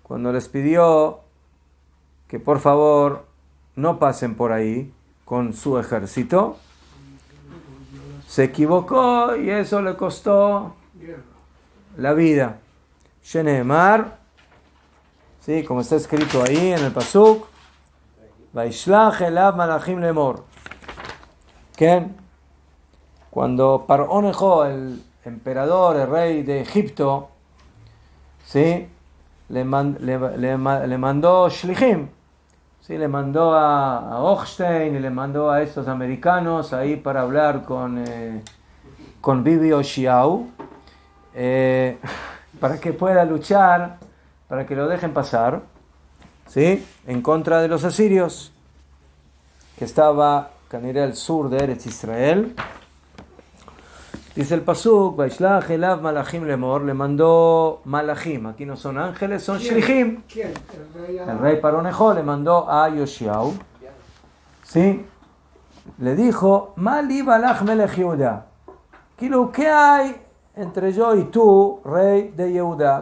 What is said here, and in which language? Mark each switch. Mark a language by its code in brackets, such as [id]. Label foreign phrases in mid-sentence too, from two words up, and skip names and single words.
[es] Cuando les pidió que por favor no pasen por ahí con su ejército, se equivocó y eso le costó la vida. [he] Sheneemar, ¿sí? [es] Como está escrito ahí en el pasuk, [he] וישלח אליו מלאכים לאמר. [es] ¿Qué? Cuando Paró Nejo, el emperador, el rey de Egipto, ¿sí? le mandó shlichim, ¿sí? Le mandó a Hochstein y le mandó a estos americanos ahí para hablar con Bibi Oshiau, para que pueda luchar, para que lo dejen pasar, ¿sí? En contra de los asirios, que estaba caniré al sur de Eretz Israel. Dice el pasuk, [he] וישלח אליו מלאכים לאמר, [es] le mandó malachim, aquí no son ángeles, son shlichim. ¿Quién? El rey Paró Nejo le mandó a Yoshiau, ¿sí? Le dijo, [he] מה לי ולך מלך יהודה, [es] ¿qué hay entre yo y tú, rey de Yehuda?